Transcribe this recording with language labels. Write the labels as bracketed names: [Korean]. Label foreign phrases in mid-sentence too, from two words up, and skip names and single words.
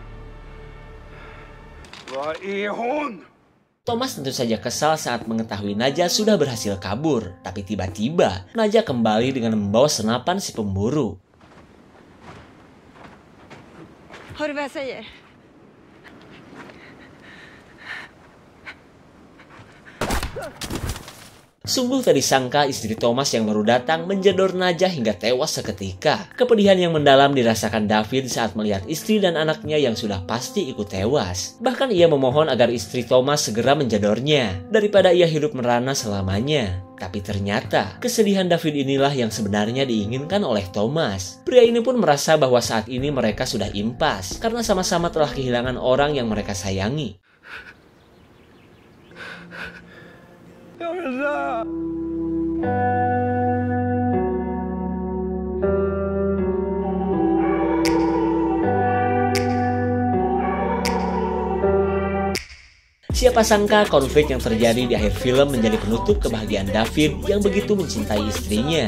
[Swedish] Vad är hon? [Indonesian] Thomas tentu saja kesal saat mengetahui Nadja sudah berhasil kabur. Tapi tiba-tiba, Nadja kembali dengan membawa senapan si pemburu. [Swedish] Hör du vad jag säger? [Indonesian] Sungguh tak disangka istri Thomas yang baru datang menjedor Nadja hingga tewas seketika. Kepedihan yang mendalam dirasakan David saat melihat istri dan anaknya yang sudah pasti ikut tewas. Bahkan ia memohon agar istri Thomas segera menjedornya daripada ia hidup merana selamanya. Tapi ternyata kesedihan David inilah yang sebenarnya diinginkan oleh Thomas. Pria ini pun merasa bahwa saat ini mereka sudah impas karena sama-sama telah kehilangan orang yang mereka sayangi. [Swedish] Jag vill dö! [Indonesian] Siapa sangka konflik yang terjadi di akhir film menjadi penutup kebahagiaan David yang begitu mencintai istrinya.